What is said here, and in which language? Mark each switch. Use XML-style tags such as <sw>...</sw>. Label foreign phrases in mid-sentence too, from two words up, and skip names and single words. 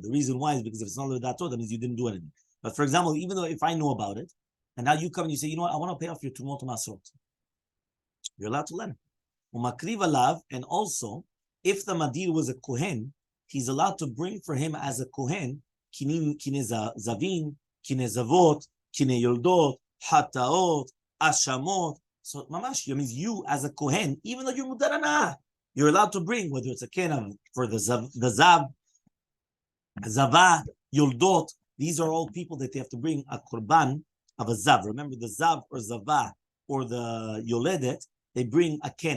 <en>The reason why is because if it's not ledato, that means you didn't do anything. But for example, even though if I know about it, and now you come and you say, you know what, I want to pay off your</en> <he>tumot masrot,</he> <en>you're allowed to let him. And also, if the madir was a kohen, he's allowed to bring for him as a</en> <he>kohen kine zavin, kine zavot, kine yoldot, hataot, ashamot.</he> <en>So mamash, that means you as a kohen, even though you're mudarana, you're allowed to bring, whether it's a kenav for the</en> <he>zav, zava, yoldot.</he> <en>These are all people that they have to bring a korban of a zav. Remember, the zav or zava or the yoledet, they bring a ken.</en>